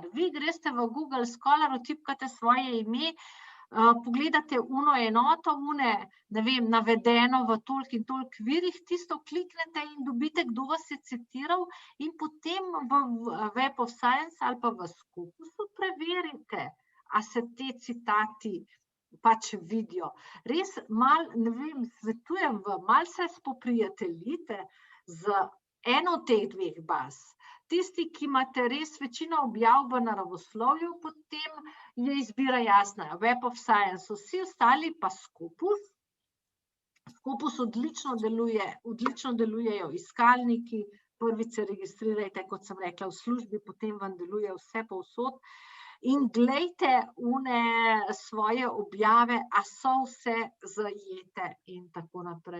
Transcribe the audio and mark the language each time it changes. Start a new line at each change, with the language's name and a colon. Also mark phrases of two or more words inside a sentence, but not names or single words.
Slovenian: Vi greste v Google Scholar, vtipkate svoje ime, pogledate enoto, ne vem, navedeno v toliko in toliko virih, tisto kliknete in dobite, kdo vas je citiral, in potem v Web of Science ali pa v Scopusu preverite, a se te citati pač vidijo. Res malo, ne vem, svetujem vam, malo se spoprijateljite z eno od teh dveh baz. Tisti, ki imate res večino objav v naravoslovju, potem je izbira jasna. Web of Science, vsi ostali pa Scopus. Scopus odlično delujejo iskalniki, prvič se registrirajte, kot sem rekla, v službi, potem vam deluje vse povsod. In glejte svoje objave, a so vse zajete in tako naprej.